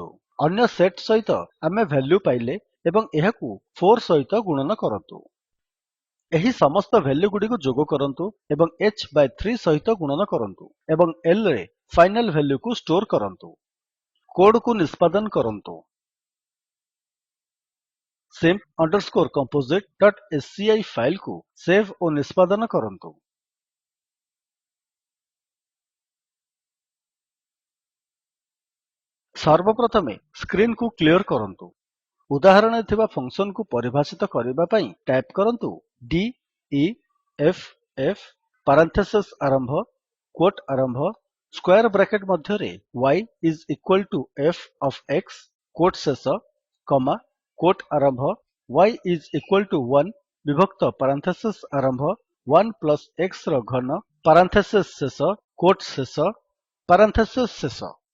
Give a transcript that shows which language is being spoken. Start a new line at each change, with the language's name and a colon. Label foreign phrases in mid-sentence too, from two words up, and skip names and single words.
Odia: ଅନ୍ୟ ସେଟ୍ ସହିତ ଆମେ ଭାଲ୍ୟୁ ପାଇଲେ ଏବଂ ଏହାକୁ 4 ସହିତ ଗୁଣନ କରନ୍ତୁ। ଏହି ସମସ୍ତ ଭାଲ୍ୟୁ ଗୁଡ଼ିକୁ ଯୋଗ କରନ୍ତୁ ଏବଂ h/3 ସହିତ ଗୁଣନ କରନ୍ତୁ ଏବଂ L ରେ ଫାଇନାଲ୍ ଭାଲ୍ୟୁକୁ ଷ୍ଟୋର୍ କରନ୍ତୁ। କୋଡ୍ କୁ ନିଷ୍ପାଦନ କରନ୍ତୁ। simp_composite.sci ଫାଇଲ୍ କୁ ସେଭ୍ ଓ ନିଷ୍ପାଦନ କରନ୍ତୁ। ସର୍ବପ୍ରଥମେ ସ୍କ୍ରିନ୍ କୁ କ୍ଲିୟର୍ କରନ୍ତୁ। ଉଦାହରଣରେ ଥିବା ଫଙ୍କସନ୍ କୁ ପରିଭାଷିତ କରିବା ପାଇଁ ଟାଇପ୍ କରନ୍ତୁ
English: deff parenthesis
Odia: ଆରମ୍ଭ କ୍ୱୋଟ୍ ଆରମ୍ଭ
English: square bracket
Odia: ମଧ୍ୟରେ
English: y is equal to f of x
Odia: କ୍ୱୋଟ୍ ଶେଷ କମା କ୍ୱୋଟ୍ ଆରମ୍ଭ
English: y is equal to 1
Odia: ବିଭକ୍ତ ପାରାନ୍ଥେସିସ୍ ଆରମ୍ଭ 1 ପ୍ଲସ୍ x ର ଘନ ପାରାନ୍ଥେସିସ୍ ଶେଷ କ୍ୱୋଟ୍ ଶେଷ ପାରାନ୍ଥେସିସ୍ ଶେଷ।